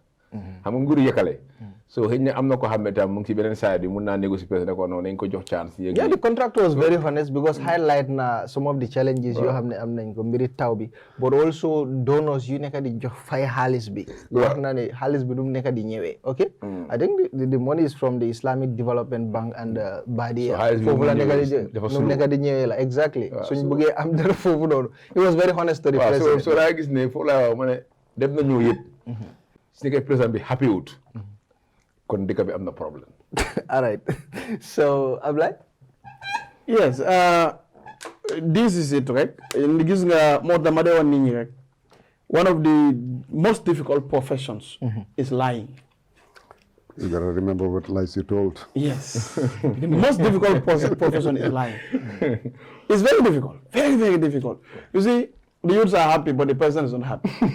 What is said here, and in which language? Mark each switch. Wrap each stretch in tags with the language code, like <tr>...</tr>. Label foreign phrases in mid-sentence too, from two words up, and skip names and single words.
<wo>xam nga nguuru yekkale. So xëy na am na ko xam ne tam mu ngi ci beneen side bi mun naa négocier président ko noonu nañ ko jox chance.</wo> <en>Yeah, the contractor was very honest because highlight na some of the challenges</en> <wo>yoo xam ne am nañ ko mbiri taw bi</wo> <en>but also donors</en> <wo>yu nekk di jox fay xaalis bi. wax na ne xaalis bi du mu nekk di ñëwee ok.</wo> <en>I think the money is from the Islamic Development Bank and Badi.</en> <wo>foofu la nekk di ñëwee la exactly. suñ bëggee am dara foofu noonu.</wo> <en>He was very honest to the president.</en> <wo>so daa gis ne foofu laa wax ma ne dem na ñëw yëpp. si nekkee président bi happy wut. kon dëkk bi am na problème.</wo> <en>All right. So, Ablay? Yes. This is it, right?</en> <wo>Gis nga moo dama de woon nit ñi rek.</wo> <en>One of the most difficult professions is lying. You gotta remember what lies you told. Yes. The most difficult profession is lying. It's very difficult. Very, very difficult. You see, the youths are happy, but the person is not happy.</en>